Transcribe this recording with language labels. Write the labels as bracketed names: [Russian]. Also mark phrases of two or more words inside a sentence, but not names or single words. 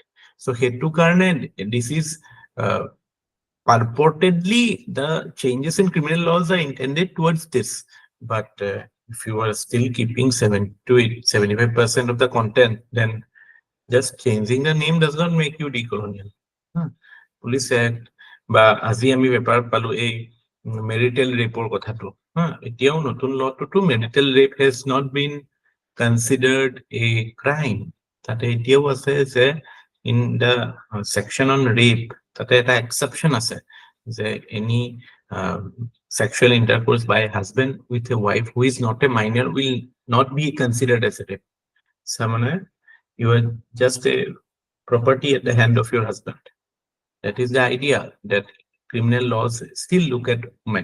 [English] So [Assamese] হেতু কাৰণে [English] this is purportedly the changes in criminal laws are intended towards this, but if you are still keeping 7 to 75% of the content, then just changing the name does not make you decolonial. [Assamese] Police Act বা আজি আমি পেপাৰ পালো এই [English] marital rapeৰ [Assamese] কথাটো, এতিয়াও নতুন লটোতো মেৰিটেল ৰেপ [English] has not been considered a crime. [Assamese] তাতে এতিয়াও আছে যে [English] in the section on rape [Assamese] তাতে এটা [English] exception [Assamese] আছে যে [English] any sexual intercourse by a husband with a wife who is not a minor will not be considered as a rape. Samana, you are just a property at the hand of your husband. That is the idea that criminal laws still look at women.